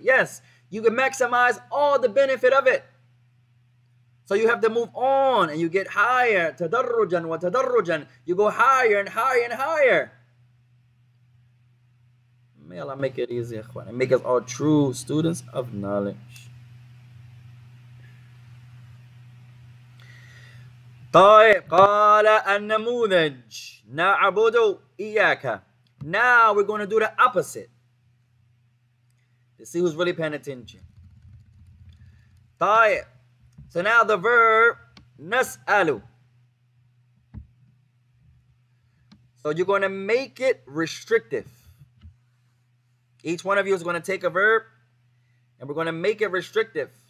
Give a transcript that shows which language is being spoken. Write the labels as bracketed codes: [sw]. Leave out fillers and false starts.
[en] Yes, you can maximize all the benefit of it. So you have to move on and you get higher. Tadarrujan wa tadarrujan. You go higher and higher and higher. May Allah make it easy, ikhwan, and make us all true students of knowledge. [ar] طيب قال النموذج نعبد إياك. [en] Now we're going to do the opposite. Let's see who's really paying attention. [ar] طيب. [en] So now the verb نسأل. So you're going to make it restrictive. Each one of you is going to take a verb and we're going to make it restrictive.